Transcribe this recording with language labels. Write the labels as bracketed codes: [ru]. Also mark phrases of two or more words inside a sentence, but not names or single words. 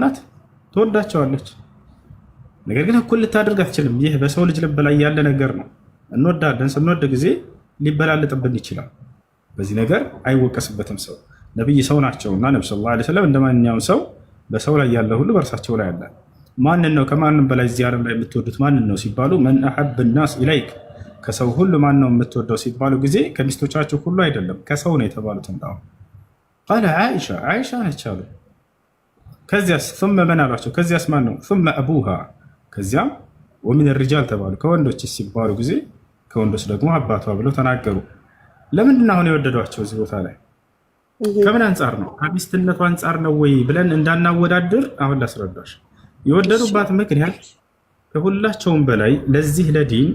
[am] እናት ትወዳቸዋለች፣ ነገር ግን እኩል ልታደርግ አትችልም። ይህ በሰው ልጅ ልብ ላይ ያለ ነገር ነው። እንወዳለን፣ ስንወድ ጊዜ ሊበላለጥብን ይችላል። በዚህ ነገር አይወቀስበትም። ሰው ነብይ ሰው ናቸውና ነብዩ [ar] صلى الله عليه وسلم [am] እንደማንኛውም ሰው በሰው ላይ ያለ ሁሉ በእርሳቸው ላይ አለ። ማንን ነው ከማንም በላይ እዚህ ዓለም ላይ የምትወዱት ማንን ነው ሲባሉ [ar] من أحب الناس إليك [am] ከሰው ሁሉ ማን ነው የምትወደው ሲባሉ ጊዜ ከሚስቶቻቸው ሁሉ አይደለም ከሰው ነው የተባሉት። እንዳው ቃለ አይሻ ነች አሉ። ከዚያስ [ar] ثم من [am] አሏቸው ከዚያስ ማን ነው [ar] ثم ابوها [am] ከዚያም [ar] ومن الرجال [am] ተባሉ። ከወንዶች ሲባሉ ጊዜ ከወንዶች ደግሞ አባቷ ብለው ተናገሩ። ለምንድን ነው አሁን የወደዷቸው እዚህ ቦታ ላይ? ከምን አንጻር ነው? ከሚስትነቱ አንጻር ነው ወይ ብለን እንዳናወዳድር አሁን ላስረዳሽ። የወደዱባት ምክንያት ከሁላቸውም በላይ ለዚህ ለዲን